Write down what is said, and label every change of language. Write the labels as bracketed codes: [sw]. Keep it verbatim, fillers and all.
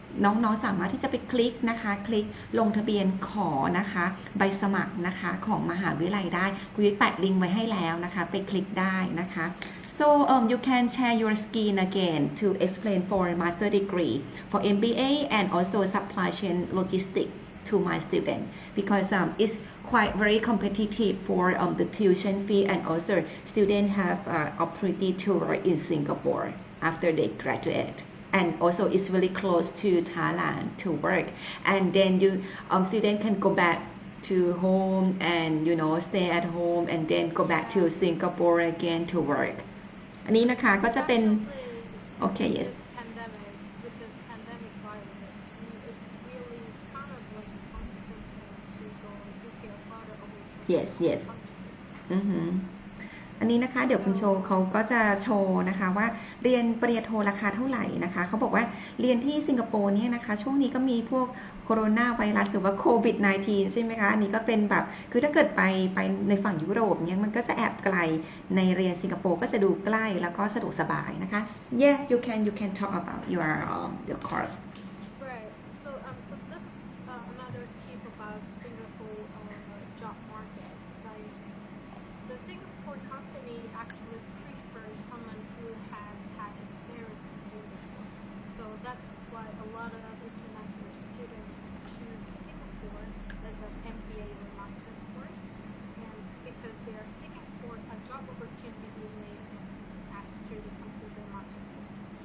[th] น้องๆสามารถที่จะไปคลิกนะคะคลิกลงทะเบียนขอนะคะใบสมัครนะคะของมหาวิทยาลัยได้กูจะแปะลิงก์ไว้ให้แล้วนะคะไปคลิกได้นะคะ [en] so um you can share your screen again to explain for master degree for M B A and also supply chain logistics to my student because um it's quite very competitive for um the tuition fee and also student have uh, opportunity to work in Singapore after they graduate. And also it's really close to Thailand to work, and then you um, student can go back to home and you know stay at home and then go back to Singapore again to work. [th] อันนี้นะคะก็จะเป็น okay yes. [en] With this pandemic, with this pandemic virus, it's really kind of like uncertain to go U K or farther away. Yes yes. Mm-hmm. [th] อันนี้นะคะเดี๋ยวคุณโชว์เขาก็จะโชว์นะคะว่าเรียนปริญญาโทราคาเท่าไหร่นะคะเขาบอกว่าเรียนที่สิงคโปร์เนี่ยนะคะช่วงนี้ก็มีพวกโคโรนาไวรัสหรือว่าโควิด สิบเก้า ใช่ไหมคะอันนี้ก็เป็นแบบคือถ้าเกิดไปไปในฝั่งยุโรปเนี่ยมันก็จะแอบไกลในเรียนสิงคโปร์ก็จะดูใกล้แล้วก็สะดวกสบายนะคะ [en] Yeah you can you can talk about your um, your course Right so um so this is uh, another tip about Singapore uh, job market like the Singapore company actually prefers someone who has had experience in Singapore. So that's why a lot of international students choose Singapore as an M B A or master course, and because they are seeking for a job opportunity later after they complete their master course.